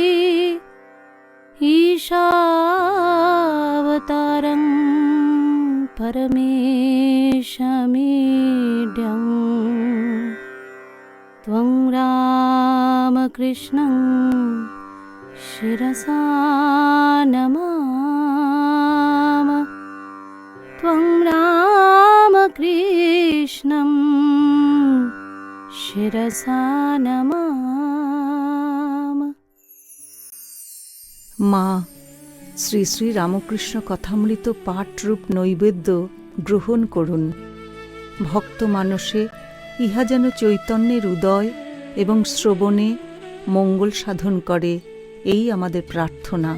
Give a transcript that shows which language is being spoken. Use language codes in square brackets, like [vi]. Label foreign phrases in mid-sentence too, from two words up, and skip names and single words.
[sa] ईशावतारं परमेशमीड्यम् त्वं रामकृष्णं शिरसा नमाम। त्वं रामकृष्णं शिरसा नमाम। [bn] মা, শ্রী শ্রী রামকৃষ্ণ কথামৃত পাঠরূপ নৈবেদ্য গ্রহণ করুন। ভক্ত মানসে ইহা যেন চৈতন্যের উদয় এবং শ্রবণে মঙ্গল সাধন করে, এই আমাদের প্রার্থনা।